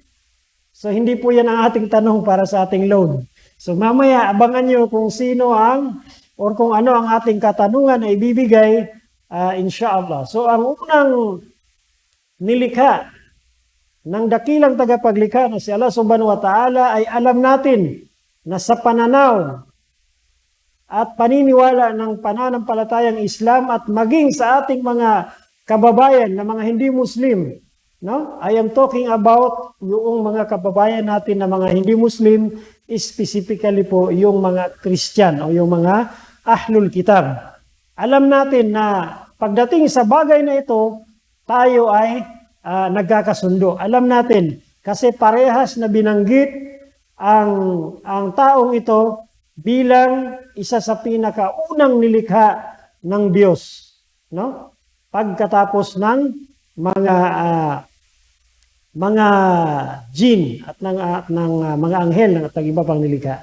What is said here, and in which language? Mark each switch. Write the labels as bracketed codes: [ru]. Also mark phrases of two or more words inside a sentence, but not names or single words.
[tl] So hindi po yan ang ating tanong para sa ating load. So mamaya abangan nyo kung sino or kung ano ang ating katanungan na ibibigay inshallah. So ang unang nilikha ng dakilang tagapaglikha na si Allah [ar] سبحانه وتعالى [tl] ay alam natin na sa pananaw at paniniwala ng pananampalatayang Islam at maging sa ating mga kababayan na mga hindi Muslim, [en] I am talking about [tl] yung mga kababayan natin na mga hindi Muslim, specifically po yung mga Christian o yung mga [ar] أهل الكتاب. [tl] Alam natin na pagdating sa bagay na ito, tayo ay nagkakasundo. Alam natin kasi parehas na binanggit ang taong ito bilang isa sa pinakaunang nilikha ng Diyos, pagkatapos ng mga jinn at ng mga anghel at ng iba pang nilikha.